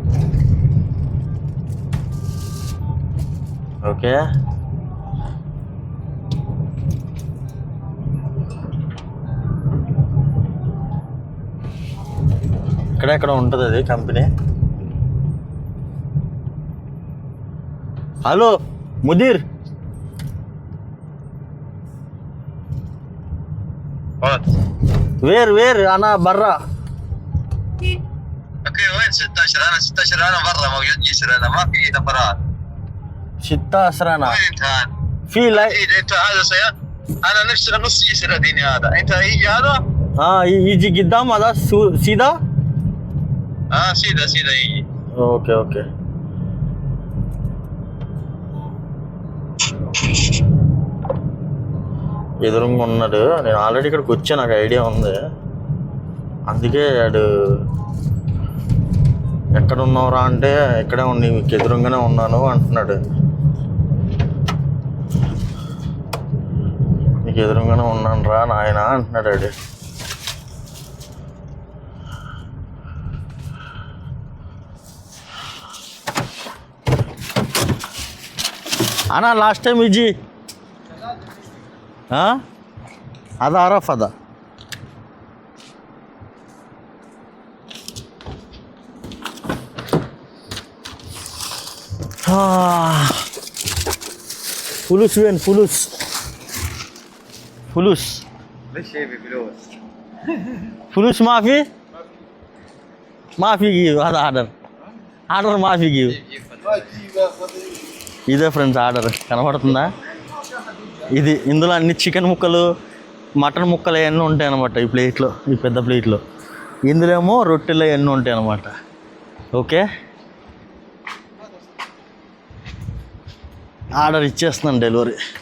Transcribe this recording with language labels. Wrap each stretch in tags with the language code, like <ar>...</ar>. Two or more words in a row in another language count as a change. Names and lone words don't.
<te>ఓకే ఇక్కడెక్కడ ఉంటుంది అది కంపెనీ.</te> <ar>hello مدير where أنا برا اوكي وين 16 انا 16 انا برا موجود جسر انا ما في نفرات 16 أنا وين انت هذا؟ في لا اكيد انت هذا انا نص جسر اديني هذا انت يجي هذا يجي قدام هذا سيدا سيدا يجي</ar> <te>ఓకే ఎదురుగా ఉన్నాడు. నేను ఆల్రెడీ ఇక్కడికి వచ్చా, నాకు ఐడియా ఉంది. అందుకే వాడు ఎక్కడ ఉన్నావురా అంటే ఇక్కడే ఉండి మీకు ఎదురుగానే ఉన్నాను అంటున్నాడు. నీకు ఎదురుగానే ఉన్నాను రా నాయన అంటున్నాడు వాడు.</te> <ar>అన్నా</ar> <en>last time</en> <ar>يجي هذا عرف هذا فلوس وين فلوس ليش يبي فلوس؟ فلوس ما في جيب هذا ఆర్డర్ ما في جيب</ar> <te>ఇదే ఫ్రెండ్స్ ఆర్డర్ కనబడుతుందా? ఇది ఇందులో అన్ని చికెన్ ముక్కలు మటన్ ముక్కలు అవన్నీ ఉంటాయి అన్నమాట ఈ ప్లేట్లో, ఈ పెద్ద ప్లేట్లో. ఇందులో ఏమో రొట్టెలు అవన్నీ ఉంటాయి అన్నమాట. ఓకే ఆర్డర్ ఇచ్చేస్తున్నాను, డెలివరీ.</te>